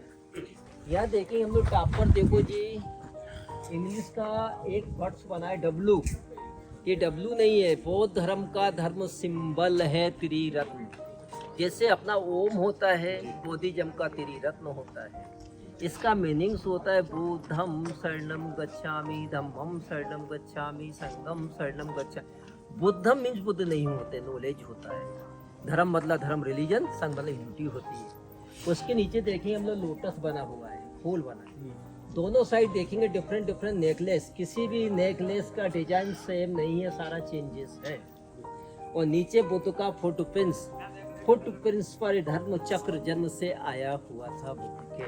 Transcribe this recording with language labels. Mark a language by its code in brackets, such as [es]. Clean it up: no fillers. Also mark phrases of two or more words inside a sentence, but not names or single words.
[hi] यहाँ देखिए हम लोग टॉपर, देखो जी इंग्लिश का एक वर्ड्स बना है डब्लू। ये डब्लू नहीं है, बौद्ध धर्म का धर्म सिंबल है त्रिरत्न। जैसे अपना ओम होता है, बोधिजम का त्रिरत्न होता है। इसका मीनिंग्स होता है [pi] बुद्धम शरणम गच्छामि, धम्मम शरणम गच्छामि, संघम शरणम गच्छामि। [hi] बुद्धम मीन्स बुद्ध नहीं होते, नॉलेज होता है। धर्म मतलब धर्म, रिलीजन, संघ मतलब यूनिटी होती है। उसके नीचे देखेंगे हम लोग लोटस बना हुआ है, फूल बना है। दोनों साइड देखेंगे [en] different different necklace. [hi] किसी भी नेकलेस का डिजाइन सेम नहीं है, सारा चेंजेस है। और नीचे बुद्ध का [en] footprints, footprints [hi] पर धर्म चक्र जन्म से आया हुआ था बुद्ध के।